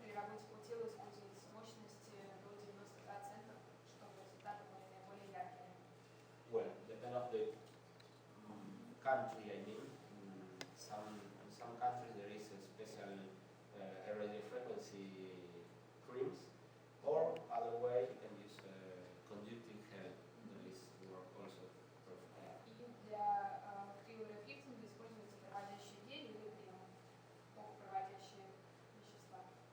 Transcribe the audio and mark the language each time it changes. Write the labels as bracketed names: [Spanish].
[Russian] И при работе по телу используется мощность до 90%, чтобы результаты были наиболее яркими. [English] Well, depend of the country. I mean, in some countries there is a special radio frequency creams, or other way you can use conductive gel that is work also perfectly. [Russian] И для криорефликтинга используется проводящий гель или крем, токопроводящие вещества.